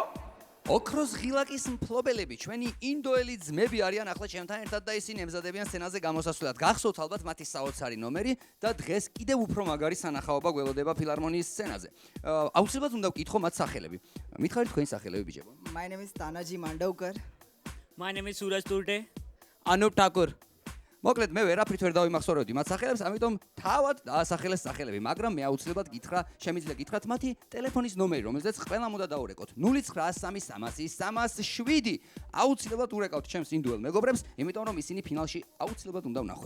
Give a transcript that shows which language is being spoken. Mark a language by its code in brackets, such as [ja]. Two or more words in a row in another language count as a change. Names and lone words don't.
[ka] ოქროს ღილაკის მფლობელები ჩვენი ინდოელი ძმები არიან ახლა ჩემთან ერთად და ისინი ემზადებიან სცენაზე გამოსასვლელად. გახსოვთ ალბათ მათი საოცარი ნომერი და დღეს კიდევ უფრო მაგარი სანახაობა გველოდება ფილარმონიის სცენაზე. აუცილებლად უნდა ვკითხო მათ სახელები. მითხარით თქვენი სახელები ბიჭებო? [en] My name is Tanaji Mandavkar. My name is Suraj Turde. Anup Thakur. [ka] მოკლედ მე ვერაფრით ვერ დავიმახსოვრებდი მათ სახელებს, ამიტომ თავად დაასახელეს სახელები, მაგრამ მე აუცილებლად შემიძლია გითხრათ მათი ტელეფონის ნომერი, რომელზეც ყველამ უნდა დაურეკოთ. 093337 აუცილებლად ურეკავთ ჩემს ინდუელ მეგობრებს, იმიტომ რომ ისინი ფინალში აუცილებლად უნდა ვნახოთ.